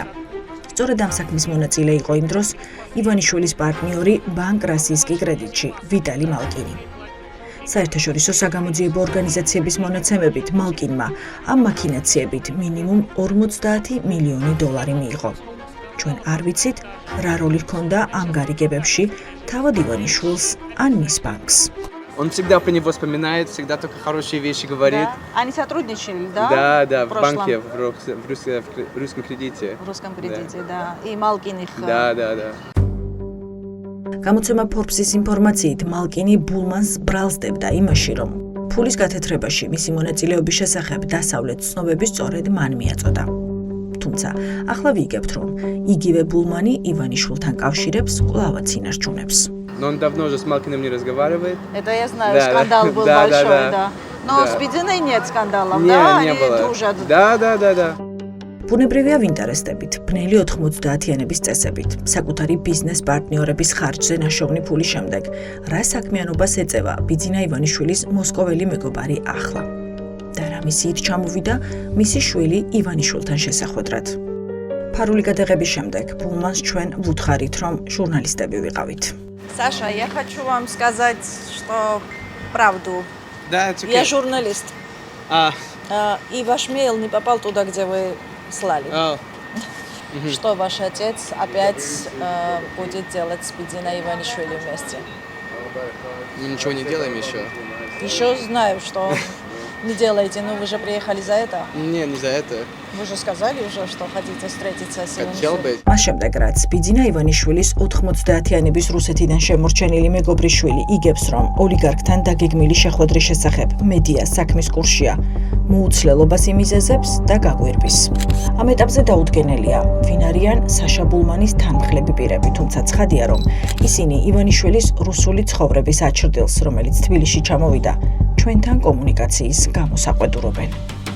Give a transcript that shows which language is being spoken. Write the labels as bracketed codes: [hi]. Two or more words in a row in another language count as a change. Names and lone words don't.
[ka] სწორედ ამ საქმის მონაწილე იყო იმ დროს ივანიშვილის პარტნიორი ბანკ რასიისკი კრედიტში ვიტალი მალკინი. საერთაშორისო საგამოძიებო ორგანიზაციების მონაცემებით მალკინმა ამ მაქინაციებით მინიმუმ 50 მილიონი დოლარი მიიღო. ჩვენ არ ვიცით, რა როლი ჰქონდა ამ გარიგებებში თავად ივანიშვილს ან მის ბანკს. [ru] Он всегда про него вспоминает, всегда только хорошие вещи говорит. Да. Они сотрудничали, да? Да, в в банке, в русском кредите. В русском кредите, да. И Малкин их... Да. [ka] გამოცემა Forbes-ის ინფორმაციით, მალკინი ბულმანს ბრალსდებდა იმაში, რომ ფულის გათეთრებაში მისი მონაწილეობის შესახებ დასავლეთ ცნობები სწორედ მან მიაწოდა. თუმცა, ახლა ვიგებთ, რომ იგივე ბულმანი ივანიშვილთან кавშირებს კვლავაც ინარჩუნებს. [ru] Но он давно уже с Малкиным не разговаривает. Это я знаю, Да, скандал был да, большой, да. да. Но Да. с Бединой нет скандалов, Не, да? не Они было. дружат. Да. [ka] ბუნებრივია ვინტერესდებით, ბნელი 90-იანების წესებით, საკუთარი ბიზნეს პარტნიორების ხარჯზე ნაშოვნი ფულის შემდეგ, რა საქმიანობას ეწევა ბიძინა ივანიშვილის მოსკოველი მეგობარი ახლა. და რა მისიით ჩამოვიდა მისი შვილი ივანიშვილთან შესახვედრად. ფარული გადაღების შემდეგ ბულმანს ჩვენ ვუთხარით, რომ ჟურნალისტები ვიყავით. [ru] Саша, я хочу вам сказать, что правду. Да, [en] it's okay. [ru] Я журналист. И ваш мейл не попал туда, где вы слали. Что ваш отец опять будет делать с Бединой Иванишвили вместе? Мы ничего не делаем еще. Еще знаю, что не делаете, но вы же приехали за это. Не, не за это. Вы же сказали уже, что хотите встретиться с Хотел бы. [ka] მას შემდეგ რაც ბიძინა ივანიშვილის 90-იანების რუსეთიდან შემორჩენილი მეგობრიშვილი იგებს, რომ ოლიგარქთან დაგეგმილი შეხვედრის შესახებ მედია საქმის კურსშია, მოუცლელობას იმიზეზებს და გაგვირბის. ამ ეტაპზე დაუდგენელია, ვინ არიან საშა ბულმანის თანმხლები პირები, თუმცა ცხადია, რომ ისინი ივანიშვილის რუსული ცხოვრების აჩრდილს, რომელიც თბილისში ჩამოვიდა, ჩვენთან კომუნიკაციის გამოსაყვედურობენ.